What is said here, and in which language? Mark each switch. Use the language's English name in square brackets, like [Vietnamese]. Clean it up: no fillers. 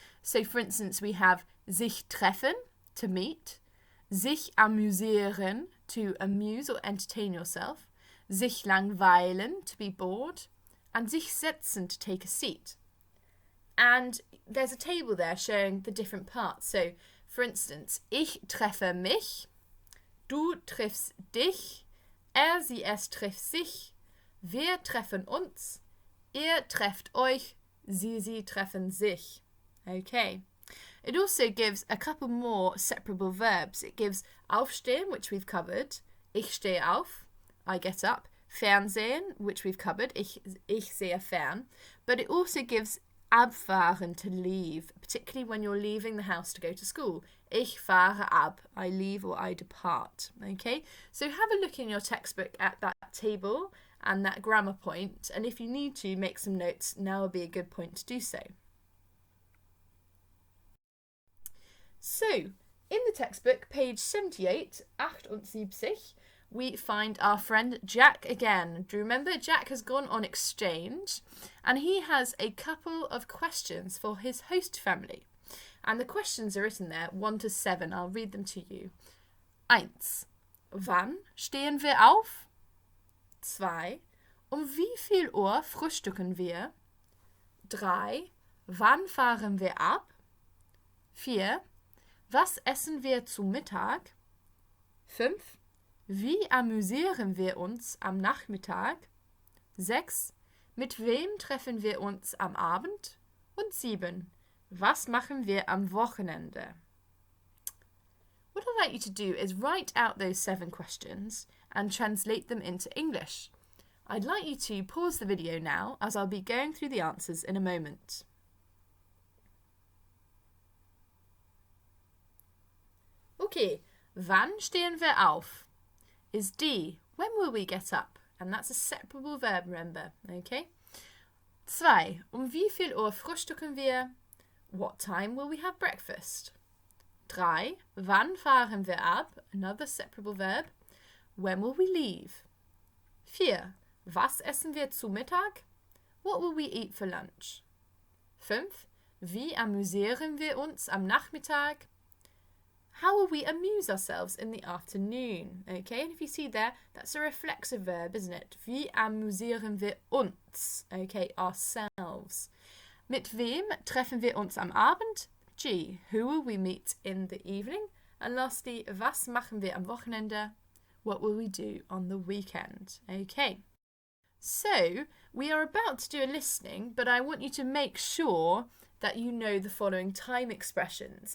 [English] So for instance, we have sich treffen, to meet, sich amüsieren, to amuse or entertain yourself, sich langweilen, to be bored, and sich setzen, to take a seat. And there's a table there showing the different parts. So, for instance, [German] ich treffe mich, du triffst dich, sie, es trifft sich, wir treffen uns, ihr trefft euch, sie treffen sich. [English] Okay. It also gives a couple more separable verbs. It gives aufstehen, which we've covered, [German] ich stehe auf, [English] I get up, Fernsehen, which we've covered, [German] ich sehe fern, [English] but it also gives Abfahren, to leave, particularly when you're leaving the house to go to school. [German] Ich fahre ab, [English] I leave or I depart. Okay, so have a look in your textbook at that table and that grammar point, and if you need to make some notes, now would be a good point to do so. So, in the textbook, page 78, 78, we find our friend Jack again. Do you remember Jack has gone on exchange and he has a couple of questions for his host family. And the questions are written there, 1 to 7. I'll read them to you. 1. [German] Wann stehen wir auf? [English] 2. [German] Wie viel Uhr frühstücken wir? 3. Wann fahren wir ab? 4. Was essen wir zu Mittag? 5. Wie amüsieren wir uns am Nachmittag? 6. Mit wem treffen wir uns am Abend? Und 7. Was machen wir am Wochenende? [English] What I'd like you to do is write out those 7 questions and translate them into English. I'd like you to pause the video now as I'll be going through the answers in a moment. [German] Okay, wann stehen wir auf? [English] Is D, when will we get up? And that's a separable verb, remember, okay? 2. [German] Wie viel Uhr frühstücken wir? [English] What time will we have breakfast? [German] 3. Wann fahren wir ab? [English] Another separable verb. When will we leave? [German] 4. Was essen wir zu Mittag? [English] What will we eat for lunch? 5. [German] Wie amüsieren wir uns am Nachmittag? [English] How will we amuse ourselves in the afternoon? Okay, and if you see there, that's a reflexive verb, isn't it? [German] Wie amüsieren wir uns? Okay, ourselves. Mit wem treffen wir uns am Abend? G. [English] Who will we meet in the evening? And lastly, [German] was machen wir am Wochenende? [English] What will we do on the weekend? Okay. So, we are about to do a listening, but I want you to make sure that you know the following time expressions.